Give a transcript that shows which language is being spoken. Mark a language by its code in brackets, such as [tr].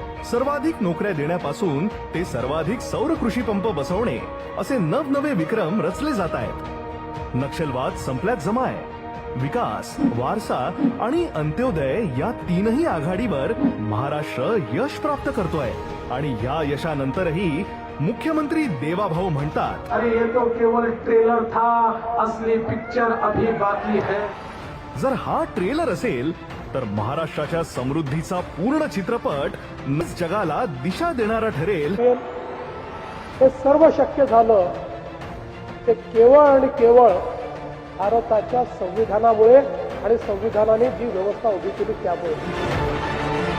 [mr] सर्वाधिक नोकऱ्या देण्यापासून ते सर्वाधिक सौर कृषी पंप बसवणे असे नवनवे विक्रम रचले जात आहेत. नक्षलवाद संपल्यात जमाय. विकास, वारसा आणि अंत्योदय या तीनही आघाडीवर महाराष्ट्र यश प्राप्त करतोय. आणि या यशानंतरही मुख्यमंत्री देवाभाऊ म्हणतात, [hi] अरे ये तो केवल ट्रेलर था, असली पिक्चर अभी बाकी है. [mr] जर हा ट्रेलर असेल तर महाराष्ट्राच्या समृद्धीचा पूर्ण चित्रपट जगाला दिशा देणारा ठरेल. हे सर्व शक्य झालं ते केवळ आणि केवळ भारताच्या संविधानामुळे आणि संविधानाने जी व्यवस्था उभी केली त्यामुळे.